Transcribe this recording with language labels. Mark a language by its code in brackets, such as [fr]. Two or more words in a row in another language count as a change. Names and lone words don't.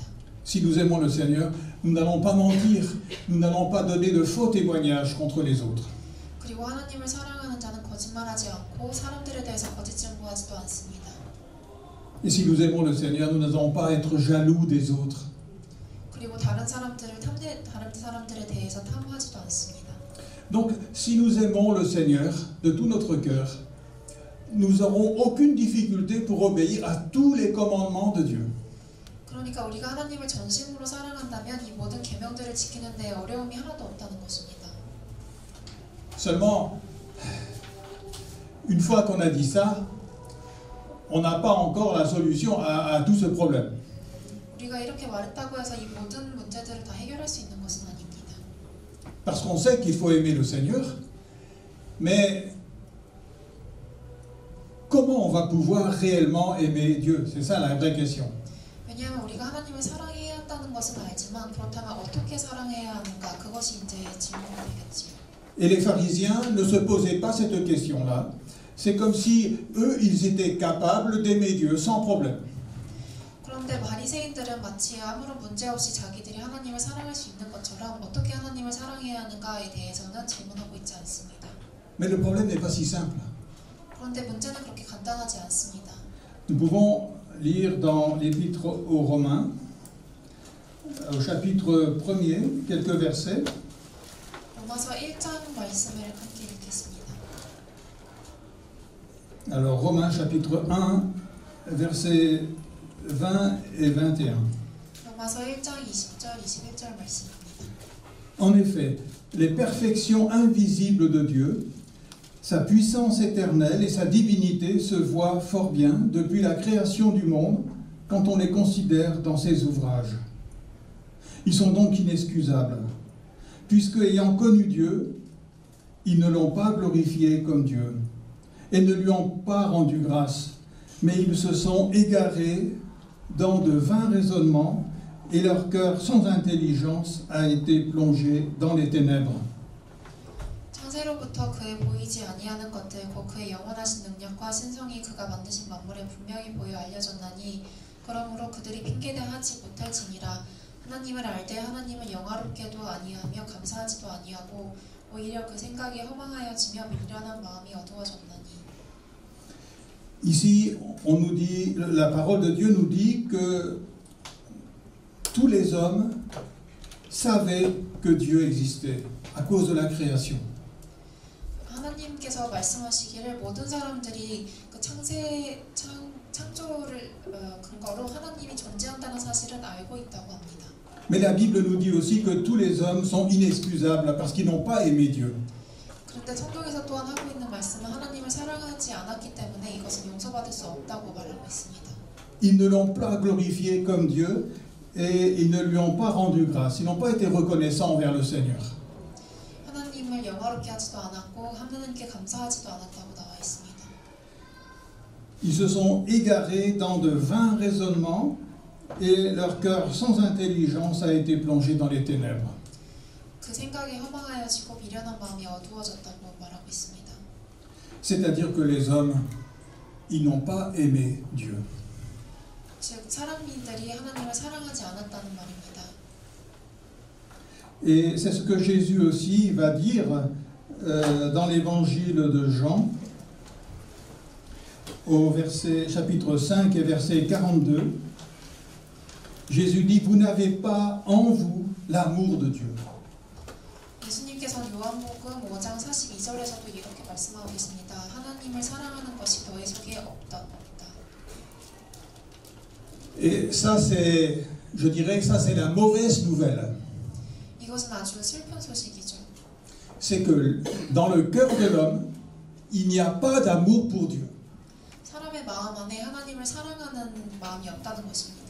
[fr] Si nous aimons le Seigneur, nous n'allons pas mentir, nous n'allons pas donner de faux témoignages contre les autres. [ko] 그리고 하나님을 사랑하는 자는 거짓말하지 않고 사람들에 대해서 거짓 증거하지도 않습니다. [fr] Et si nous aimons le Seigneur, nous n'allons pas être jaloux des autres. [ko] 그리고 다른 사람들에 대해서 탐하지도 않습니다. [fr] Donc, si nous aimons le Seigneur de tout notre cœur, nous n'aurons aucune difficulté pour obéir à tous les commandements de Dieu. [ko] 그러니까 우리가 하나님을 전심으로 사랑한다면 이 모든 계명들을 지키는 데 어려움이 하나도 없다는 것입니다. [fr] Seulement, une fois qu'on a dit ça, on n'a pas encore la solution à tout ce problème. [ko] 우리가 이렇게 말했다고 해서 이 모든 문제들을 다 해결할 수 있는 것은 아닙니다. [fr] Parce qu'on sait qu'il faut aimer le Seigneur, mais comment on va pouvoir réellement aimer Dieu? C'est ça la vraie question. [ko] 왜냐하면 우리가 하나님을 사랑해야 한다는 것은 알지만 그렇다면 어떻게 사랑해야 하는가 그것이 이제 질문이 되겠지요. [fr] Et les pharisiens ne se posaient pas cette question-là. C'est comme si eux, ils étaient capables d'aimer Dieu sans problème. [ko] 그런데 바리새인들은 마치 아무런 문제 없이 자기들이 하나님을 사랑할 수 있는 것처럼 어떻게 하나님을 사랑해야 하는가에 대해서는 질문하고 있지 않습니다. [fr] Mais le problème n'est pas si simple. [ko] 그런데 문제는 그렇게 간단하지 않습니다. [fr] Nous pouvons lire dans l'Épître aux Romains, au chapitre 1er, quelques versets. [ko] 로마서 1장 말씀을 함께 읽겠습니다. [fr] Alors, Romains chapitre 1, versets 20 et 21. [ko] 로마서 1장 20절, 21절 말씀입니다. [fr] En effet, les perfections invisibles de Dieu, sa puissance éternelle et sa divinité se voient fort bien depuis la création du monde quand on les considère dans ses ouvrages. Ils sont donc inexcusables, puisque ayant connu Dieu, ils ne l'ont pas glorifié comme Dieu et ne lui ont pas rendu grâce, mais ils se sont égarés dans de vains raisonnements et leur cœur sans intelligence a été plongé dans les ténèbres. [ko] 창세로부터 그의 보이지 아니하는 것들 곧 그의 영원하신 능력과 신성이 그가 만드신 만물에 분명히 보여 알려졌나니 그러므로 그들이 핑계대하지 못할지니라. 하나님을 알되 하나님을 영화롭게도 아니하며 감사하지도 아니하고 오히려 그 생각이 허망하여지며 미련한 마음이 어두워졌나니. [fr] Ici, on nous dit, la parole de Dieu nous dit que tous les hommes savaient que Dieu existait à cause de la création. [ko] 하나님께서 말씀하시기를 모든 사람들이 그 창조를 근거로 하나님이 존재한다는 사실은 알고 있다고 합니다. [fr] Mais la Bible nous dit aussi que tous les hommes sont inexcusables parce qu'ils n'ont pas aimé Dieu. [ko] 그런데 성경에서 또한 하고 있는 말씀은 하나님을 사랑하지 않았기 때문에 이것은 용서받을 수 없다고 말하고 있습니다. [fr] Ils ne l'ont pas glorifié comme Dieu et ils ne lui ont pas rendu grâce. Ils n'ont pas été reconnaissants envers le Seigneur. [ko] 하나님을 영화롭게 하지도 않았고 하나님께 감사하지도 않았다고 나와 있습니다. [fr] Ils se sont égarés dans de vains raisonnements et leur cœur sans intelligence a été plongé dans les ténèbres. [ko] 그 생각이 허망하여지고 미련한 마음이 어두워졌다고 말하고 있습니다. [fr] C'est-à-dire que les hommes, ils n'ont pas aimé Dieu. [ko] 즉 사람들이 하나님을 사랑하지 않았다는 말입니다. [fr] Et c'est ce que Jésus aussi va dire dans l'évangile de Jean, au chapitre 5 et verset 42. Jésus dit, vous n'avez pas en vous l'amour de Dieu. [ko] 예수님께서 요한복음 5장 42절에서도 이렇게 말씀하고 계십니다. 하나님을 사랑하는 것이 너희 속에 없다. [fr] Et ça, je dirais que ça, c'est la mauvaise nouvelle. [ko] 이것은 아주 슬픈 소식이죠. [fr] C'est que dans le cœur de l'homme, il n'y a pas d'amour pour Dieu. [ko] 사람의 마음 안에 하나님을 사랑하는 마음이 없다는 것입니다.